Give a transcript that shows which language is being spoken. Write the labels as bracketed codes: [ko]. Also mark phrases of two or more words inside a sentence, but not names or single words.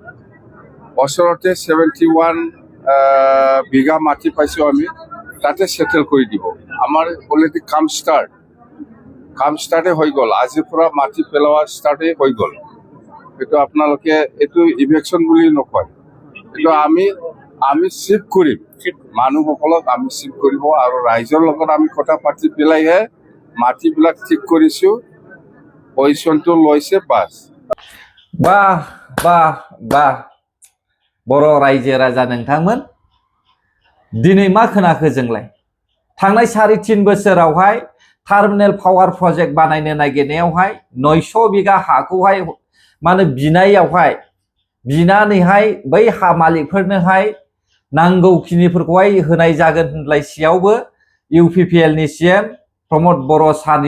[as] 71 বিঘা মাটি পাইছো আমি তাতে সেটেল কৰি দিব আমাৰ অলৰেডি কাম ষ্টাৰ্টে হৈ গ'ল আজিৰ পৰা মাটি পেলোৱা ষ্টাৰ্টে হৈ গ'ল এইটো আপোনালোকে এইটো ইভেকশ্যন বুলি নকয় কিন্তু আমি শিফ্ট কৰিম মানুহসকলক আমি শিফ্ট কৰিব আৰু ৰাইজৰ লগত আমি কথা পাতি পেলাইহে মাটিবিলাক ঠিক কৰিছো পজিশনটো লৈছে বাস [brx] বাহ बर' रायजो राजा नोंथांमोन दिनै मा खोनाखो जोंलाय थांनाय 3.5 बोसोरावहाय [en] terminal power project [brx] बानायनो नागिरनायावहाय 900 बिगा हाखौहाय माने बिनानैहाय बै हा मालिकफोरनोहाय नांगौखिनिफोरखौहाय होनाय जागोन होनलायसेयावबो इउपिपिएल नि सीएम प्रमोद बर' सारनि